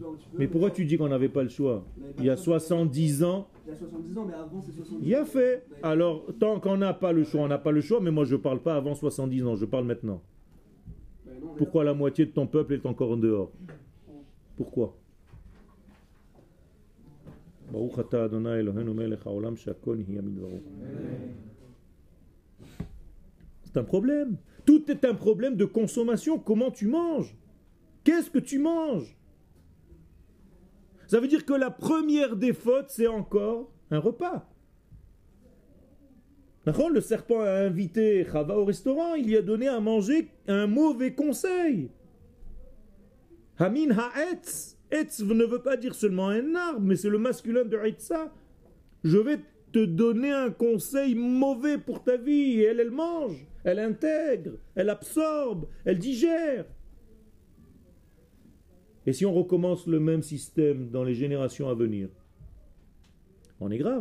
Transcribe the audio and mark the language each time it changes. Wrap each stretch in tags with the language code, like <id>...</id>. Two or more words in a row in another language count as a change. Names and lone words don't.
<fr>Mais pourquoi tu dis qu'on n'avait pas le choix? Il y a 70 ans... Il y a 70 ans, mais avant c'est 70 ans. Il y a fait. Alors, tant qu'on n'a pas le choix, on n'a pas le choix. Mais moi, je ne parle pas avant 70 ans. Je parle maintenant. Pourquoi la moitié de ton peuple est encore en dehors? Pourquoi?</fr> <he>ברוך אתה אדוני אלוהינו מלך העולם שהכל נהיה בדברו.</he> <fr>C'est un problème. Tout est un problème de consommation. Comment tu manges? Qu'est-ce que tu manges? Ça veut dire que la première des fautes, c'est encore un repas. Le serpent a invité Chava au restaurant, il lui a donné à manger un mauvais conseil.</fr> <he>המן העץ.</he> <fr>Etz ne veut pas dire seulement un arbre, mais c'est le masculin de Etza. Je vais te donner un conseil mauvais pour ta vie. Et elle mange, elle intègre, elle absorbe, elle digère. Et si on recommence le même système dans les générations à venir, on est grave.</fr>